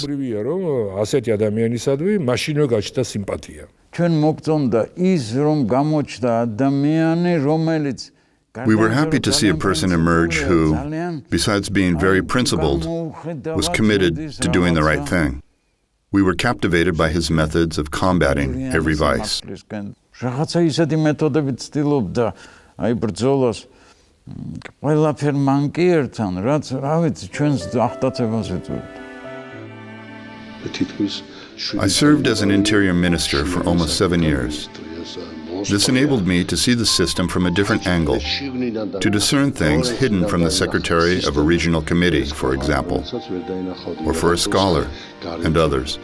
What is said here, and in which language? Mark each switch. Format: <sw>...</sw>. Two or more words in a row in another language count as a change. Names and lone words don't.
<en>We were happy to see a person emerge who, besides being very principled, was committed to doing the right thing. We were captivated by his methods of combating every vice.</en> <ka>Რაღაცა ისეთი მეთოდებით ცდილობდა აი ბრძოლას ყველაფერ მანკიერთან რაც რა ვიცი ჩვენს აღტაცებას ეწევით.</ka> <en>I served as an interior minister for almost 7 years. This enabled me to see the system from a different angle, to discern things hidden from the secretary of a regional committee, for example, or for a scholar and others.</en>